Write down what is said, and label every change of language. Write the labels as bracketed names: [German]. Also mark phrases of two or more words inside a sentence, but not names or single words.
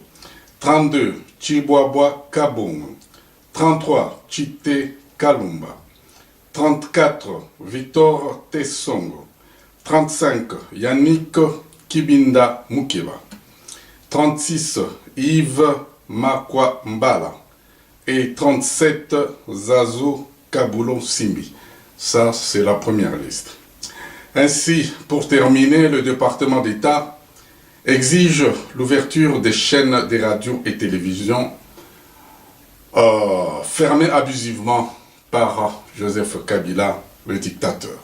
[French] 32. Chibwabwa Kabongo. 33. Chite Kalumba. 34. Victor Tessongo. 35. Yannick Kibinda Mukeba. 36. Yves Makwa Mbala. Et 37. Zazu Kaboulon Simbi. Ça, c'est la première liste. Ainsi, pour terminer, le département d'État exige l'ouverture des chaînes des radios et télévisions fermées abusivement par Joseph Kabila, le dictateur.